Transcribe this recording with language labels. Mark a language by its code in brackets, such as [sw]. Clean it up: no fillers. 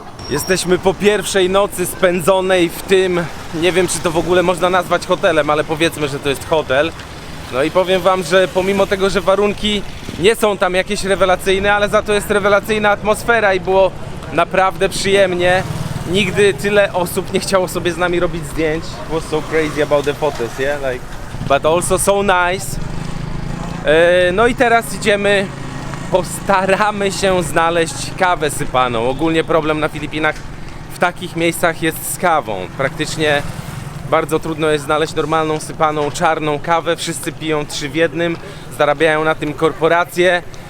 [pl] Jesteśmy po pierwszej nocy spędzonej w tym, nie wiem czy to w ogóle można nazwać hotelem, ale powiedzmy, że to jest hotel. No i powiem wam, że pomimo tego, że warunki nie są tam jakieś rewelacyjne, ale za to jest rewelacyjna atmosfera i było naprawdę przyjemnie. Nigdy tyle osób nie chciało sobie z nami robić zdjęć. [en] It was so crazy about the photos, yeah? Like, but also so nice. [pl] No i teraz idziemy postaramy się znaleźć kawę sypaną. Ogólnie problem na Filipinach w takich miejscach jest z kawą. Praktycznie bardzo trudno jest znaleźć normalną, sypaną, czarną kawę. Wszyscy piją 3 w 1, zarabiają na tym korporacje.